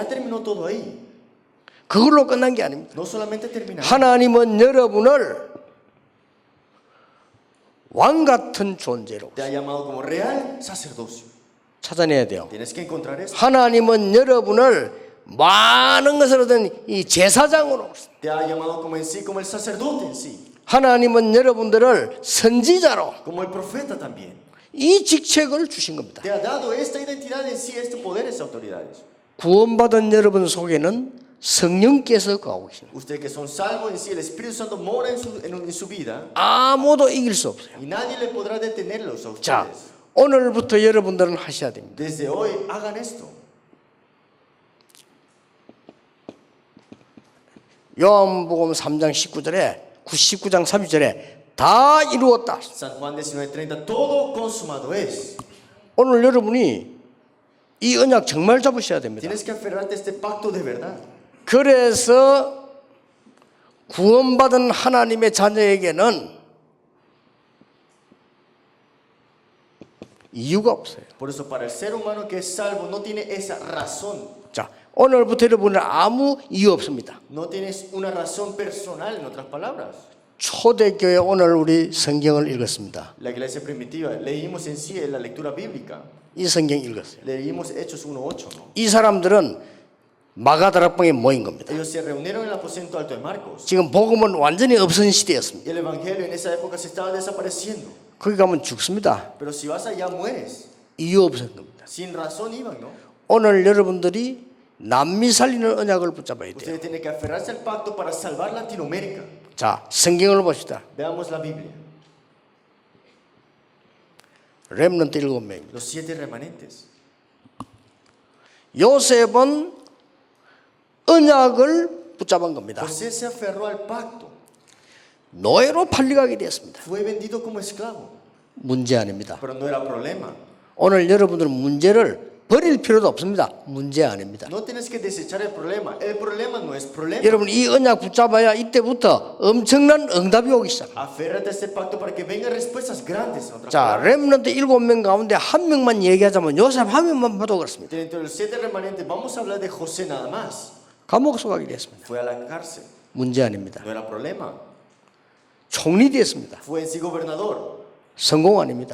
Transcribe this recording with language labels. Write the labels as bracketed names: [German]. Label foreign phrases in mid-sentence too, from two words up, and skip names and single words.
[Spanish] Ya terminó todo ahí. [Korean] 그걸로 끝난 게 아닙니다. [Spanish] No solamente terminó. [Korean] 하나님은 여러분을 왕 같은 존재로 [Spanish] Te ha llamado como real sacerdocio. [Korean] 찾아내야 돼요. [Spanish] Tienes que encontrar esto. [Korean] 하나님은 여러분을 많은 것을 얻은 이 제사장으로 [Spanish] Te ha llamado como en sí, como el sacerdote en sí. [Korean] 하나님은 여러분들을 선지자로 [Spanish] como el profeta también. [Korean] 이 직책을 주신 겁니다. [Spanish] Te ha dado esta identidad en sí, este poder, estas autoridades. [Korean] 구원받은 여러분 속에는 성령께서 거하고 계십니다. [Spanish] Ustedes que son salvos en sí, el Espíritu Santo mora en su vida [Korean] 아무도 이길 수 없어요. [Spanish] y nadie le podrá detenerlos a [Korean] 자, [Spanish] ustedes. [Korean] 오늘부터 여러분들은 하셔야 됩니다. [Spanish] Desde hoy hagan esto. [Korean] 요한복음 3장 19절에 19장 30절에 다 이루었다. [Spanish] San Juan 19:30, todo consumado es. [Korean] 오늘 여러분이 이 언약 정말 잡으셔야 됩니다. [Spanish] Tienes que aferrarte a este pacto de verdad. [Korean] 그래서 구원받은 하나님의 자녀에게는 이유가 없어요. [Spanish] Por eso para el ser humano que es salvo no tiene esa razón. [Korean] 자, 오늘부터 여러분은 아무 이유 없습니다. [Spanish] No tienes una razón personal, en otras palabras. [Korean] 초대교회 오늘 우리 성경을 읽었습니다. [Spanish] La iglesia primitiva, leímos en sí en la lectura bíblica. [Korean] 이 성경 읽었어요. [Spanish] Leímos Hechos 1:8, ¿no? [Korean] 이 사람들은 마가다락방에 모인 겁니다. [Spanish] Ellos se reunieron en el aposento alto de Marcos. [Korean] 지금 복음은 완전히 없은 시대였습니다. [Spanish] Y el evangelio en esa época se estaba desapareciendo. [Korean] 거기 가면 죽습니다. [Spanish] Pero si vas allá mueres. [Korean] 이유 없었던 겁니다. [Spanish] Sin razón iban, ¿no? [Korean] 오늘 여러분들이 남미 살리는 언약을 붙잡아야 돼요. [Spanish] Ustedes tienen que aferrarse al pacto para salvar Latinoamérica. [Korean] 자, 성경을 봅시다. [Spanish] Veamos la Biblia. [Korean] 렘넌트 7명입니다. [Spanish] Los 7 remanentes. [Korean] 요셉은 언약을 붙잡은 겁니다. [Spanish] José se aferró al pacto. [Korean] 노예로 팔려가게 되었습니다. [Spanish] Fue vendido como esclavo. [Korean] 문제 아닙니다. [Spanish] Pero no era problema. [Korean] 오늘 여러분들은 문제를 버릴 필요도 없습니다. 문제 아닙니다. [Spanish] No tienes que desechar el problema. El problema no es problema. [Korean] 여러분 이 언약 붙잡아야 이때부터 엄청난 응답이 오기 시작합니다. [Spanish] Aférrate a este pacto para que vengan respuestas grandes. En otras [Korean] 자, [Spanish] palabras. [Korean] 렘넌트 7명 가운데 한 명만 얘기하자면 요셉 한 명만 봐도 그렇습니다. [Spanish] Dentro de los 7 remanentes vamos a hablar de José nada más. [Korean] 감옥 속하게 됐습니다. [Spanish] Fue a la cárcel. [Korean] 문제 아닙니다. [Spanish] No era problema. [Korean] 총리 됐습니다. [Spanish] Fue en sí gobernador. [Korean] 성공 아닙니다.